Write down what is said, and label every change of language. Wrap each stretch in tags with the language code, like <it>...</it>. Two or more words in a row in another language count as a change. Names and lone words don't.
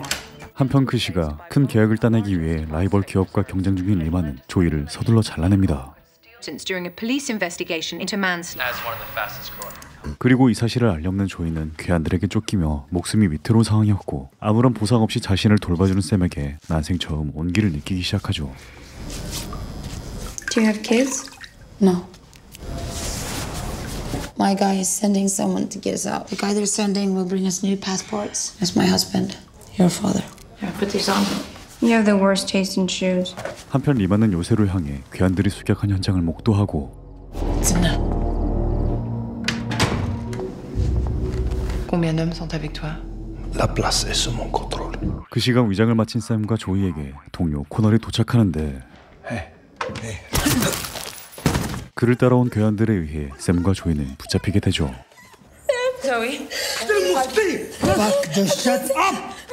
<ko>한편 그 시각 큰 계약을 따내기 위해 라이벌 기업과 경쟁 중인 리마는 조이를 서둘러 잘라냅니다.</ko> <en>During a police investigation into manslaughter. As one of the fastest growing.</en> <ko>그리고 이 사실을 알려없는 조이는 괴한들에게 쫓기며 목숨이 위태로운 상황이었고 아무런 보상 없이 자신을 돌봐주는 샘에게 난생 처음 온기를 느끼기 시작하죠.</ko> <en>Do you have kids? No. My guy is sending someone to get us out. The guy they're sending will bring us new passports. That's my husband, your father. Yeah, put these on. You have the worst taste in shoes.</en> <ko>한편 리마는 요새를 향해 괴한들이 습격한 현장을 목도하고</ko> <fr>Combien d'hommes sont avec toi? La place est sous mon contrôle.</fr> <ko>그 시각 위장을 마친 샘과 조이에게 동료 코널이 도착하는데 그를 따라온 괴한들에 의해 샘과 조이는 붙잡히게 되죠.</ko> <en>Zoe. Fuck, just shut up!</en>